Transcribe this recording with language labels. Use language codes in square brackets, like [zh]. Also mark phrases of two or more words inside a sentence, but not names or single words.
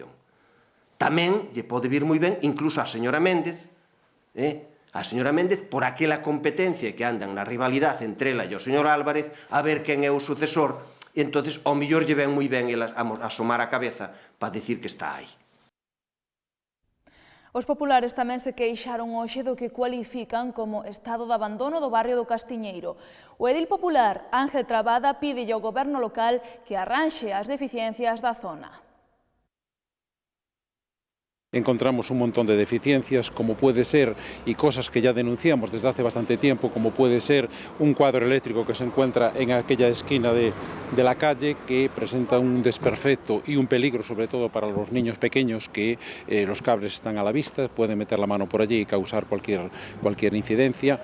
[gl] Tamén lle pode vir moi ben, incluso a señora Méndez, por aquela competencia que andan na rivalidade entre ela e o señor Álvarez, a ver quen é o sucesor, e entonces ao mellor lle ven moi ben elas asomar a cabeza para dicir que está aí. Os populares tamén se queixaron hoxe do que cualifican como estado de abandono do barrio do Castiñeiro. O edil popular Ángel Trabada pídelle ao goberno local que arranxe as deficiencias da zona. [es] encontramos un montón de deficiencias, como puede ser, y cosas que ya denunciamos desde hace bastante tiempo, como puede ser un cuadro eléctrico que se encuentra en aquella esquina de la calle, que presenta un desperfecto y un peligro, sobre todo para los niños pequeños, que los cables están a la vista, pueden meter la mano por allí y causar cualquier incidencia.